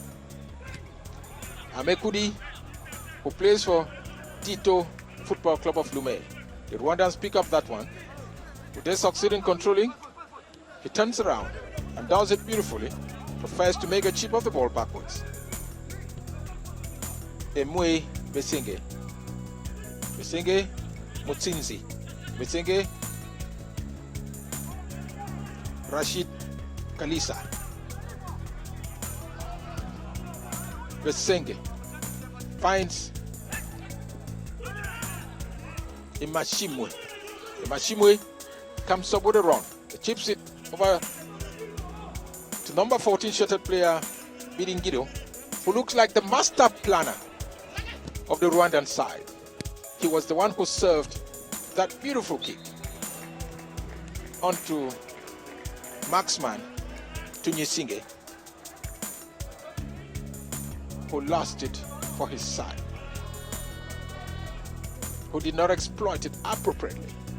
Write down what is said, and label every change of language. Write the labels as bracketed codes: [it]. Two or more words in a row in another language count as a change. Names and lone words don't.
[en] Amekudi, who plays for Tito Football Club of Lumé. The Rwandans pick up that one. If they succeed in controlling, he turns around and does it beautifully. Prefers to make a chip of the ball backwards. Emwe Besenge. Besenge Mutsinzi. Besenge Rashid Kalisa. Besenge finds Imashimwe. Imashimwe comes up with a run. He chips it over to number 14 shirted player Biringido, who looks like the master planner of the Rwandan side. He was the one who served that beautiful kick onto marksman Tunyisinge, who lost it for his side, who did not exploit it appropriately.